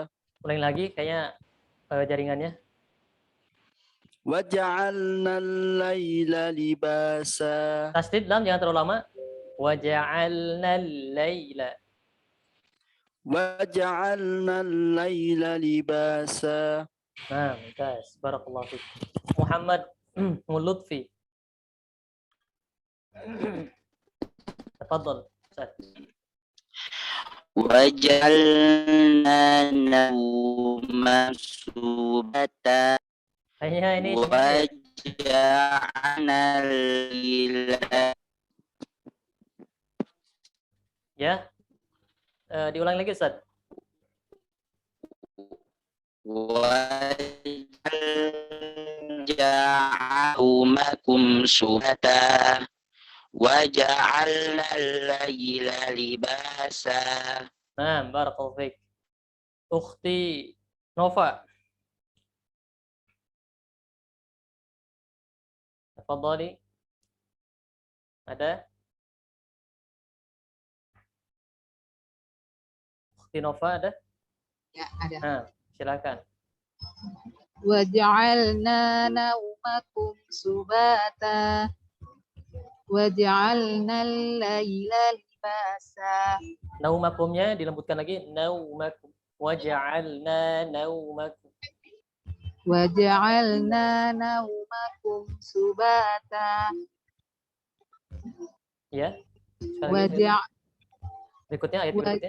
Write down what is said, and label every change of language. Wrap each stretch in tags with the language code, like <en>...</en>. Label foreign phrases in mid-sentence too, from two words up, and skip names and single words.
<id>ulangi lagi kayaknya jaringannya.</id> <ar>وجعلنا الليل لباسا.</ar> <id>Tasdid lam jangan terlalu lama.</id> <ar>وجعلنا الليل. وجعلنا الليل لباسا.</ar> <id>Nah,</id> <ar>ممتاز. بارك الله فيك. Muhammad Mulutfi. تفضل. أستاذ. وجعلنا نوم سباتا.</ar> <id>Kayaknya ini</id> <ar>وجعلنا الليل.</ar> <id>ya. Diulang lagi Ustaz.</id> <ar>وجعلناكم سباتا. وجعلنا الليل لباسا.</ar> <id>Nah,</id> <ar>بارك الله فيك. Ukhti Nova. Tafadhali.</ar> <id>Ada? Ukhti Nova ada? Ya, ada. Nah, silakan.</id> <ar>وجعلنا نومكم سباتا. وجعلنا الليل لباسا.</ar> <id>Naumakumnya dilembutkan lagi.</id> <ar>نومكم. وجعلنا نومكم. وجعلنا نومكم سباتا.</ar> <id>Ya. Sekali lagi. Berikutnya ayat berikutnya.</id>